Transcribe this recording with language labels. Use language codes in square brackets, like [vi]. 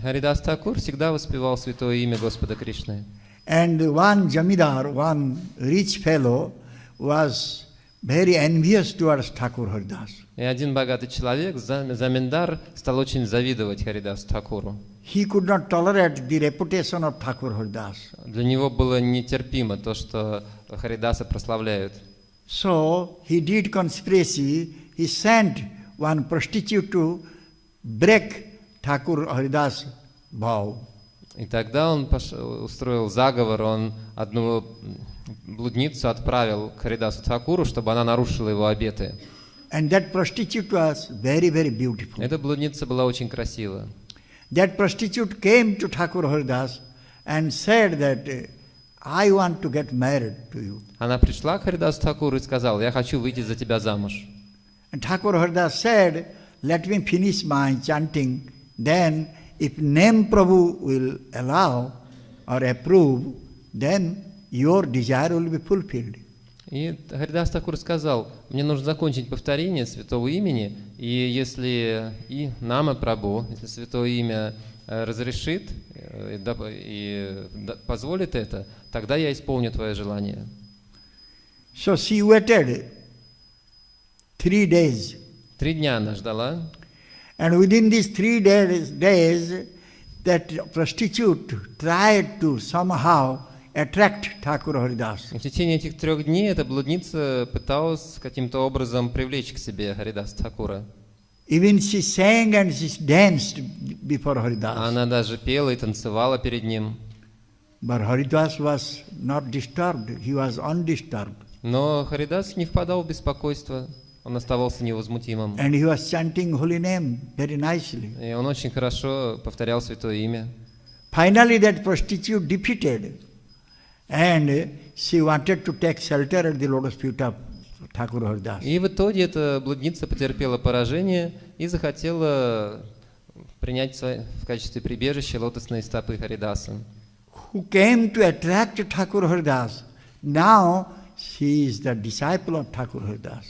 [ru] Харидас Тхакур всегда воспевал святое имя Господа Кришны. [en] And one Jamidar, one rich fellow, was very envious towards Thakur Haridas. [ru] И один богатый человек, Заминдар, стал очень завидовать Харидасу Тхакуру. [en] he could not tolerate the reputation of Thakur Haridas. [ru] Для него было нетерпимо то, что Харидаса прославляют. [en] So he did conspiracy. He sent one prostitute to break Thakur Haridas' vow. [ru] И тогда он устроил заговор, он одну блудницу отправил к Харидасу Тхакуру, чтобы она нарушила его обеты. [en] And that prostitute was very, very beautiful. [ru] Эта блудница была очень красива. [en] That prostitute came to Thakur Haridas and said that I want to get married to you. [ru] Она пришла к Харидасу Тхакуру и сказала: «Я хочу выйти за тебя замуж». [en] And Thakur Haridas said, let me finish my chanting, then if name Prabhu will allow or approve, then your desire will be fulfilled. [ru] И Харидас Тхакур сказал: «Мне нужно закончить повторение святого имени, и если и Нама Прабху, если святое имя разрешит и позволит это, тогда я исполню твое желание». [en] So she waited 3 days. [ru] 3 дня она ждала. [en] And within these 3 days, that prostitute tried to somehow attract Thakur Haridas. [ru] В течение этих 3 дней эта блудница пыталась каким-то образом привлечь к себе Харидаса Тхакура. [en] Even she sang and she danced before Haridas. [ru] Она даже пела и танцевала перед ним. [en] But Haridas was not disturbed. He was undisturbed. [ru] Но Харидас не впадал в беспокойство. Он оставался невозмутимым. [en] And he was chanting holy name very nicely. [ru] И он очень хорошо повторял святое имя. [en] Finally that prostitute defeated. And she wanted to take shelter at the lotus feet of Thakur Haridas. [ru] И в итоге эта блудница потерпела поражение и захотела принять в качестве прибежища лотосные стопы Харидаса. [en] Who came to attract Thakur Haridas. Now she is the disciple of Thakur Haridas.